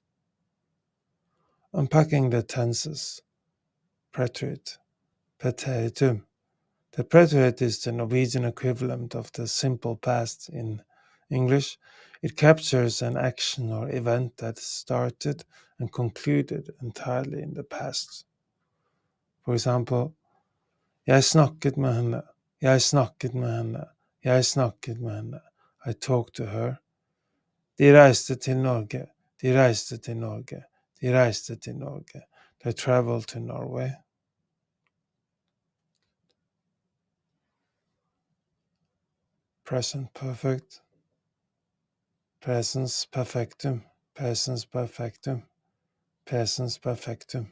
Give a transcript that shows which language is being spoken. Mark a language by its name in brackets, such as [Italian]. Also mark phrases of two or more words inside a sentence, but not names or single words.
[English] Unpacking the tenses, Preterite, Preteritum. The preterite is the Norwegian equivalent of the simple past in English. It captures an action or event that started and concluded entirely in the past. For example, [Norwegian] jeg snakket med henne, jeg snakket med henne, jeg snakket med henne. [English] I talked to her. [Norwegian] De reiste til Norge, de reiste til Norge, de reiste til Norge. [English] They traveled to Norway. Present perfect. [Norwegian] Presens Perfektum, Presens Perfektum, Presens Perfektum.